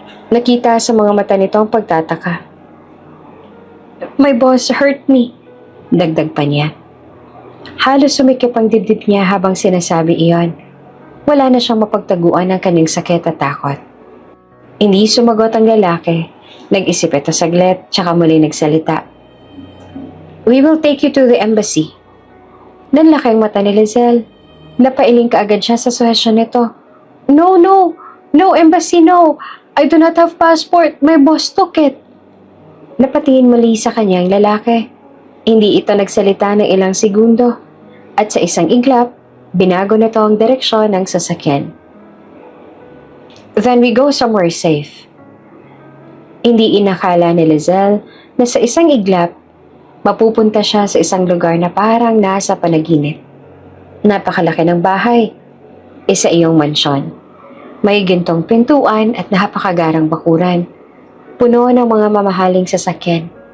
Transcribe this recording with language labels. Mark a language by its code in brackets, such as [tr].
[tl] Nakita sa mga mata nito ang pagtataka. [en] "My boss hurt me," [tl] dagdag pa niya. Halos sumikip ang dibdib niya habang sinasabi iyon. Wala na siyang mapagtaguan ng kanyang sakit at takot. Hindi sumagot ang lalaki. Nag-isip ito saglit, tsaka muli nagsalita. [en] "We will take you to the embassy." [tl] Nanlaki ang mata ni Lizelle. Napailing kaagad siya sa suhesyon nito. [en] No, embassy, no. I do not have passport. My boss took it." [tl] Napatingin muli sa kanyang lalaki. Hindi ito nagsalita ng ilang segundo. At sa isang iglap, binago na ito ang direksyon ng sasakyan. [en] "Then we go somewhere safe." [tl] Hindi inakala ni Lizelle na sa isang iglap, mapupunta siya sa isang lugar na parang nasa panaginip. Napakalaki ng bahay. Isa iyong mansyon. May gintong pintuan at napakagarang bakuran. Puno ng mga mamahaling sasakyan.